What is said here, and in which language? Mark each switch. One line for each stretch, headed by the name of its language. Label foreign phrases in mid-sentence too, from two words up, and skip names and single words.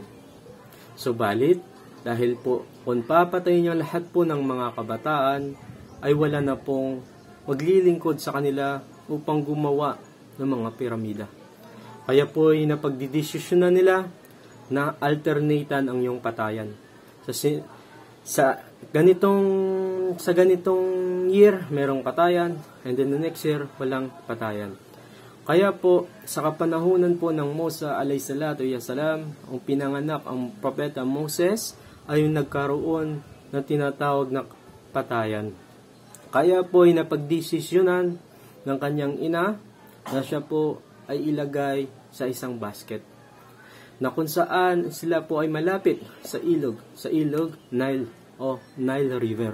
Filipino: Subalit, dahil po kung papatayin niya lahat po ng mga kabataan, ay wala na pong maglilingkod sa kanila upang gumawa ng mga piramida. Kaya po ay napagdidesisyonan nila na alternatan ang iyong patayan. Sa ganitong year, merong patayan,
English: and then the next year,
Filipino: walang patayan. Kaya po, sa kapanahunan po ng Musa
Arabic: عليه الصلاة والسلام,
Filipino: ang pinanganak ang propeta Moses ay yung nagkaroon ng tinatawag na patayan. Kaya po ay napagdesisyonan ng kanyang ina na siya po ay ilagay sa isang basket, na kung saan sila po ay malapit sa ilog Nile o Nile River.